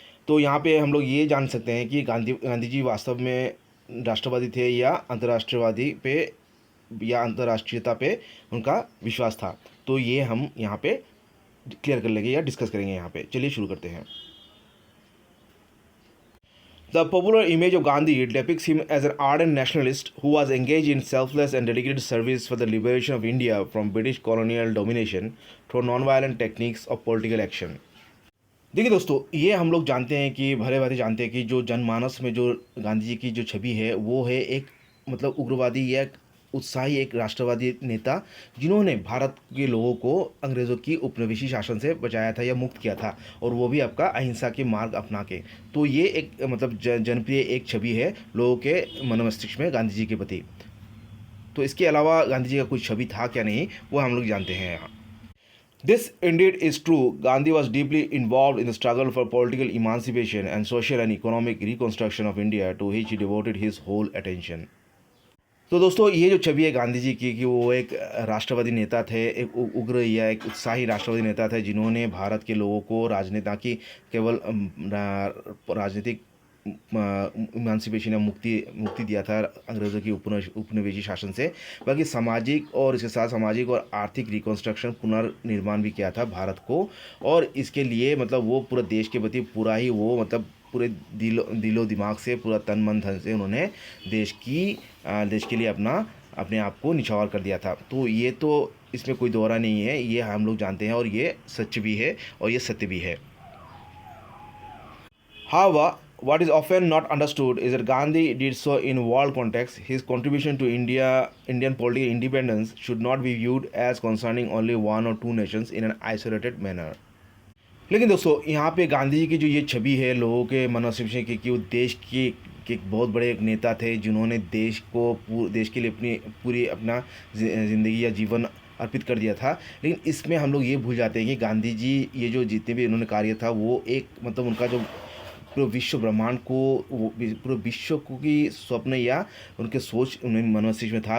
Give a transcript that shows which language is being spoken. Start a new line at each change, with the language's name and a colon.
Hindi: तो यहाँ पे हम लोग ये जान सकते हैं कि गांधी जी वास्तव में राष्ट्रवादी थे या अंतर्राष्ट्रवादी पे या अंतर्राष्ट्रीयता पे उनका विश्वास था। तो ये हम यहाँ पे क्लियर कर लेंगे या डिस्कस करेंगे। यहाँ पे चलिए शुरू करते हैं।
English: The popular image of Gandhi depicts him as an ardent nationalist who was engaged in selfless and dedicated service for the liberation of India from British colonial domination through non-violent techniques of political action.
Hindi: देखिए दोस्तों, ये हम लोग जानते हैं कि भले भांति जानते हैं कि जो जनमानस में जो गांधी जी की जो छवि है वो है एक मतलब उग्रवादी या उत्साही एक राष्ट्रवादी नेता, जिन्होंने भारत के लोगों को अंग्रेज़ों की उपनिवेशी शासन से बचाया था या मुक्त किया था, और वो भी आपका अहिंसा के मार्ग अपना के। तो ये एक मतलब जनप्रिय एक छवि है लोगों के मन मस्तिष्क में गांधी जी के प्रति। तो इसके अलावा गांधी जी का कोई छवि था क्या नहीं, वो हम लोग जानते हैं यहाँ।
English: This indeed is true. Gandhi was deeply involved in the struggle for political emancipation and social and economic reconstruction of India, to which he devoted his whole attention.
Hindi: तो दोस्तों, ये जो छवि है गांधी जी की कि वो एक राष्ट्रवादी नेता थे, एक उग्र या एक उत्साही राष्ट्रवादी नेता थे, जिन्होंने भारत के लोगों को राजनेता की केवल राजनीतिक इमांसिपेशन या मुक्ति मुक्ति दिया था अंग्रेज़ों की उपनिवेशी शासन से, बल्कि सामाजिक और इसके साथ सामाजिक और आर्थिक रिकन्स्ट्रक्शन पुनर्निर्माण भी किया था भारत को। और इसके लिए मतलब वो पूरे देश के प्रति पूरा ही वो मतलब पूरे दिलो दिमाग से पूरा तन मन धन से उन्होंने देश के लिए अपने आप को निछावर कर दिया था। तो ये तो इसमें कोई दोहरा नहीं है, ये हम लोग जानते हैं और ये सच भी है और ये सत्य भी है।
English: However, what is often not understood is that Gandhi did so in world context. His contribution to Indian political independence should not be viewed as concerning only one or two nations in an isolated manner.
Hindi: लेकिन दोस्तों, यहाँ पे गांधी जी की जो ये छवि है लोगों के मनोदशा की कि वो देश के एक बहुत बड़े एक नेता थे, जिन्होंने देश के लिए अपनी पूरी अपना ज़िंदगी या जीवन अर्पित कर दिया था। लेकिन इसमें हम लोग ये भूल जाते हैं कि गांधी जी ये जो जितने भी उन्होंने कार्य था वो एक मतलब उनका जो पूरे विश्व ब्रह्मांड को पूरे विश्व को की स्वप्न या उनके सोच उन्हें मनोमस्तिष्क में था।